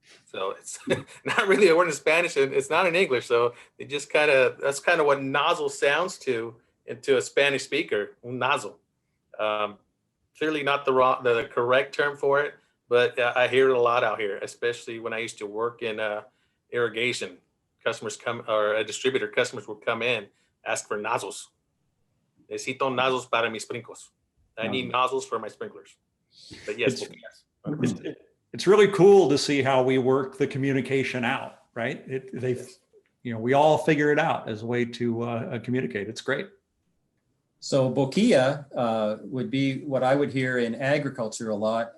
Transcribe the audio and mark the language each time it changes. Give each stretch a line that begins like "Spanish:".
English: So it's not really a word in Spanish, and it's not in English. So it just that's kind of what nozzle sounds to a Spanish speaker, un nozzle. Clearly not the correct term for it, but I hear it a lot out here, especially when I used to work in irrigation. Customers customers would come in, ask for nozzles.
Spanish: Necesito nozzles para mis sprinkles.
English: I need nozzles for my sprinklers. But yes, it's really cool to see how we work the communication out, right? We all figure it out as a way to communicate. It's great. So boquilla would be what I would hear in agriculture a lot.